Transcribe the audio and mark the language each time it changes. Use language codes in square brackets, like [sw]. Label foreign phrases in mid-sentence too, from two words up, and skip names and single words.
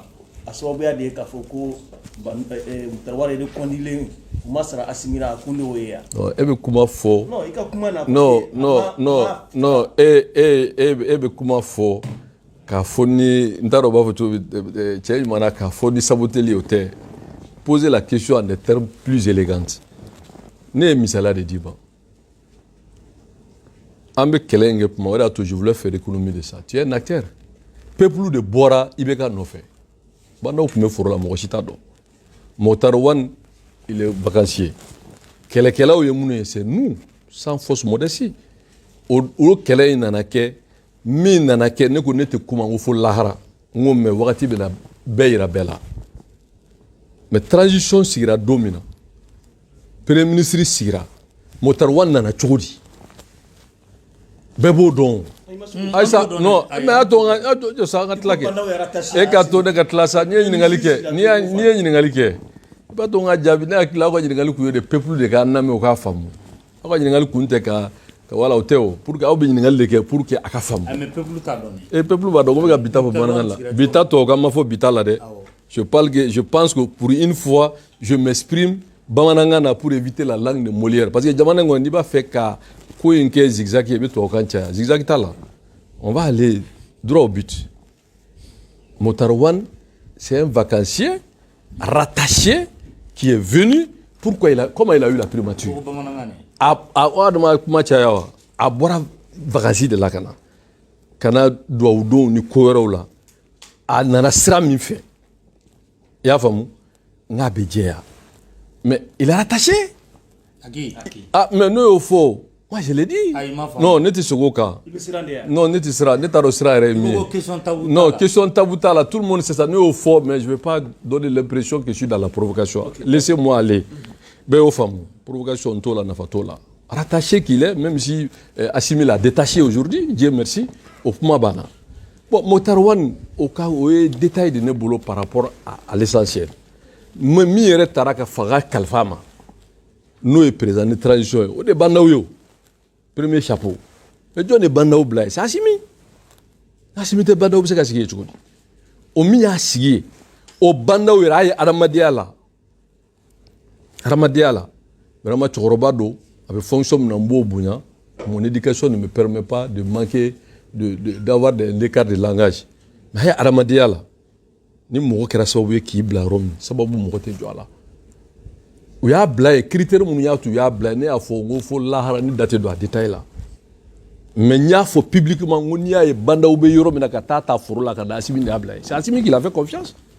[bm] A sababuya de ye k'a fɔ ko Muktar Wale de kɔndilen u ma sara Assimi la kun de y'o ye yan. E bɛ kuma fɔ. Non i ka kuma na. Non e bɛ kuma fɔ k'a fɔ ni n t'a dɔn u b'a fɔ cogo cɛ ɲuman na k'a fɔ ni saboteli o tɛ [fr] poser la question en des termes plus élégants [bm] ne ye misaliya de d'i ma an bɛ kɛlɛ in kɛ kuma o de y'a to [fr] je voulais faire économie de ça tu es un acteur [bm] peuple de bɔra IBK nɔfɛ. Bandaw tun bɛ foro la mɔgɔ si t'a dɔn Muktar Wan [fr] il est vacancier [bm] kɛlɛkɛlaw ye minnu ye [fr] c'est nous sans fausse modestie [bm] o kɛlɛ in nana kɛ min nana kɛ ne ko ne tɛ kuma ko fo lahara n ko mais wagati bɛna bɛɛ yira bɛɛ la mais transition sigira don min na [fr] premier ministre [bm] sigira Muktar Wan nana cogo di bɛɛ b'o dɔn. Aïssa [fr] non mais attends ça [bm] ka tila kɛ e ka to ne ka tila sa n'i ye ɲininkali kɛ n'i ye ɲininkali kɛ i b'a to n ka jaabi ne hakili aw ka ɲininkali kun ye de peuple de k'a lamɛn o k'a faamu aw ka ɲininkali kun tɛ ka wala o tɛ o [fr] pour que [bm] aw bɛ ɲininkali de kɛ [fr] pour que [bm] a ka faamu. Mais peuple t'a dɔn. Peuple b'a dɔn ko n bɛ ka bita fɔ bamanankan la bita tɔ kan ma fɔ bita la dɛ [fr] je pense que pour une fois je m'exprime [bm] bamanankan na [fr] pour éviter la langue de Molière parce que [bm] jamana in kɔni n'i b'a fɛ ka ko in kɛ zigzag ye i bɛ tubabukan caya zigzag t'a la. [fr] On va aller droit au but. Muktar Wan, c'est un vacancier rattaché qui est venu. Comment il a eu la primature? [bm] A bɔra vacances de la kana. Kana duwawudonw ni ko wɛrɛw la. A nana sira min fɛ. I y'a faamu? N'a bɛ jɛya. [fr] Mais il est rattaché. [bm] Ah, mais n'o y'o fɔ. [fr] Moi je l'ai dit. [bm] Non, ne tɛ segin o kan. Non, ne tɛ sira, ne t'a dɔn sira yɛrɛ ye min ye. Non, [fr] question tabou [bm] t'a la. [fr] Tout le monde sait ça. [bm] Ne y'o fɔ, [fr] mais je ne vais pas donner l'impression que je suis dans la provocation. Laissez-moi aller. [bm] Bɛɛ y'o faamu. Provocation t'o la, nafa t'o la. [fr] Rattaché qu'il est, même si Assimi l'a détaché aujourd'hui, Dieu merci, au [bm] kuma banna. [fr] Bon, Muktar Wan, au cas où il y a des détails de [bm] ne bolo [fr] par rapport à l'essentiel. [bm] Mais mi yɛrɛ taara ka fanga kalifa ma. N'o ye [fr] président de transition [bm] ye, o de Bandaw ye o. [fr] Premier chapeau. Mais John est [bm] Bandaw bila ye, [fr] c'est Assimi. [bm] Assimi tɛ Bandaw bɛ se ka sigi yen cogo di? o min y'a sigi ye o bandaw yɛrɛ a ye adamadenya la vraiment cɛkɔrɔba don a bɛ fonction min na n b'o bonya [fr] mon éducation ne me permet pas de manquer d'avoir des écarts de langage [bm] mais a ye adamadenya la ni mɔgɔ kɛra sababu ye k'i bila yɔrɔ min sababu mɔgɔ tɛ jɔ a la u y'a bila ye critère minnu y'a to u y'a bila ye ne y'a fɔ n ko fo lahara ni date don a détail la mais n y'a fɔ publiquement n ko n'i y'a ye bandaw bɛ yɔrɔ min na ka taa ta foro la ka da Assimi de y'a bila ye [fr] c'est Assimi qui l'a fait confiance